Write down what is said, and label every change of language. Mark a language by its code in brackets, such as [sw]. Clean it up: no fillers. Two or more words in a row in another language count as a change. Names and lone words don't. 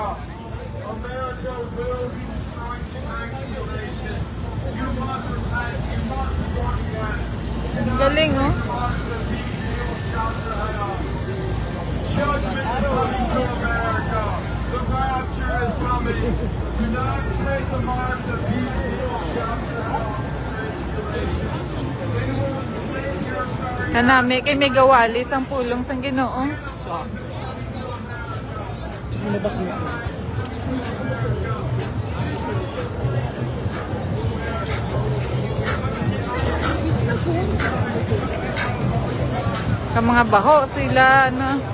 [en] America will be destroyed in the next generation. You must repent. You must be born again. [tl] Galing, oh. [en] Judgment is coming to America. The rapture is coming. Do not take the mark of the beast. [hil] Kanami kay may gawalis ang pulong sang Ginoo. [tl] Ano ba kaya? [hil] Ka mga baho sila ano.